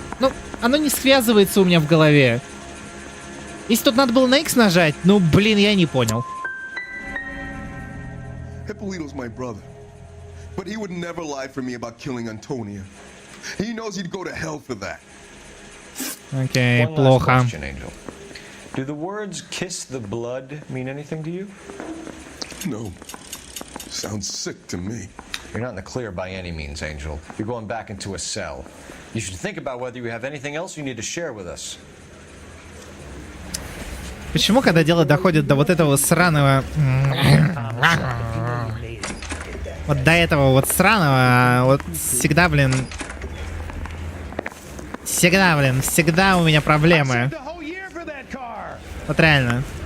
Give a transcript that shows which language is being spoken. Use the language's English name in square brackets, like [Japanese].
[Russian] Ну, оно не связывается у меня в голове. Если тут надо было на X нажать, ну, блин, я не понял. [English] Hippolito's my brother. But he would never lie for me about killing Antonia. He knows he'd go to hell for that. [Russian] Окей, плохо. [English] Do the words kiss the blood mean anything to you? No. Sounds sick to me. You're not in the clear by any means, Angel. You're going back into a cell. You should think about whether you have anything else you need to share with us. [Russian] Почему, когда дело доходит до вот этого сраного... Вот до этого вот сраного, вот всегда, блин... Всегда у меня проблемы. Вот реально.